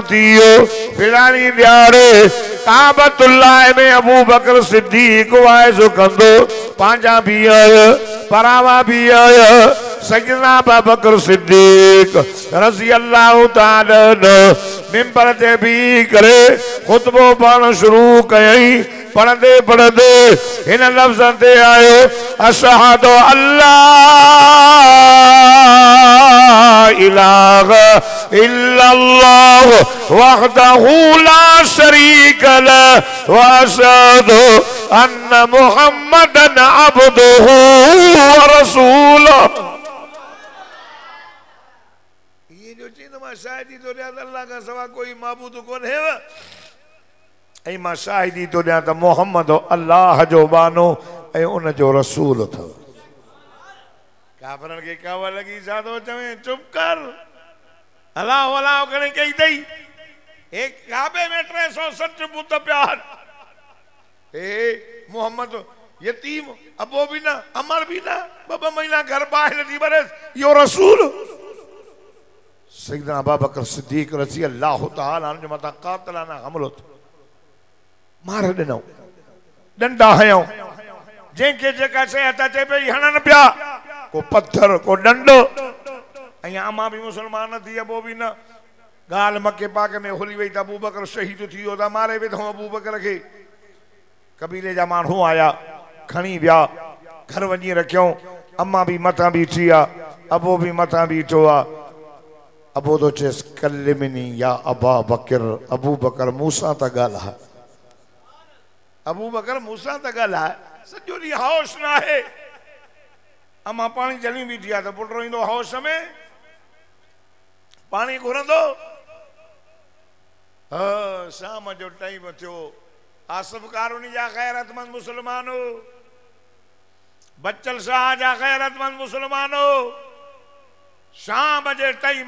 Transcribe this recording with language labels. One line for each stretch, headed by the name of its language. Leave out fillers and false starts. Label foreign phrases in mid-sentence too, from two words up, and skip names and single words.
Sindhi: थियो फिरानी ॾियारे काबतुल्लाह में अबू बकर सिद्दीक़ वाइज़ कंदो पंहिंजा भी आया परावा भी आया सैयदना अबू बकर सिद्दीक़
Arabic: رضي الله تعالى
Sindhi: मिंबर ते भी करे खुतबो पढ़ण शुरू कयई पढ़ंदे पढ़ंदे इन लफ्ज़न ते आयो
Arabic: أشهد أن لا إله إلا الله وحده لا شريك له وأشهد أن محمدا عبده ورسوله
Sindhi: ये जो चीज़ मां शाहिदी तो ॾियां त अल्लाह खां सवा कोई माबूद कोन्हे ऐं मां शाहिदी तो ॾियां त मोहम्मद अल्लाह जो बानो ऐं उन जो रसूल अथव काफ़रनि खे काव लॻी छा थो चवे चुप कर अलाह अलाह करे कई अथई हे काबे में 360 बुत पिया हे मोहम्मद यतीम अबो भी ना अमर भी ना ॿ महीना घर ॿाहिरि थी वरेसि इहो रसूल सैयदना अबू बकर सिद्दीक़
Arabic: رضي الله تعالى عنه
Sindhi: मथां क़ातिलाना हमलो मार ॾिनो डंडा हयऊं जंहिंखे जेका शइ हथ अचे पई हणनि पिया को पत्थर को डंडो ऐं अमा भी मुसलमान थी अबो भी न ॻाल्हि मके पाक में हुली वई त अबू बकर शहीद थी वियो त मारे वेठो अबू बकर खे कबीले जा माण्हू आया खणी विया घर वञी रखियऊं अमा भी मथां बीठी आहे अबो भी मथां बीठो आहे अबो तो चेस
Arabic: كلمني يا أبا بكر
Sindhi: अबू बकर मूसा ता ॻाल्हाए अबू बकर मूसा ता ॻाल्हाए सॼो ॾींहुं होश न आहे अमा पाणी जली बीठी आहे त पुटु ईंदो होश में पाणी घुरंदो शाम जो टाइम थियो आसिफ कारूनी जा गैरतमंद मुसलमानो बच्चल शाह जा गैरतमंद मुसलमानो शाम जे टाइम